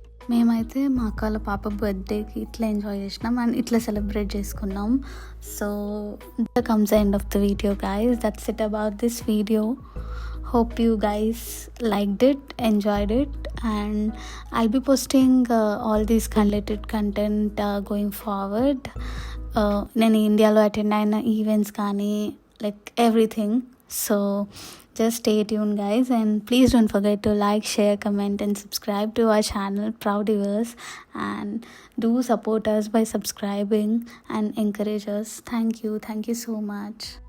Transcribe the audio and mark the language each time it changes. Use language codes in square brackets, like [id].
[te] మేమైతే మా అక్క వాళ్ళ పాప బర్త్డేకి ఇట్లా ఎంజాయ్ చేసినాం అండ్ ఇట్లా సెలబ్రేట్ చేసుకున్నాం. [en] So that comes the end of the video guys. That's it about this video. hope you guys liked it, enjoyed it, and I'll be posting all these related content going forward. [te] నేను ఇండియాలో attend అయిన events కానీ like everything. [en] So just stay tuned guys, and please don't forget to like, share, comment and subscribe to our channel Proudivers, and do support us by subscribing and encourage us. Thank you so much.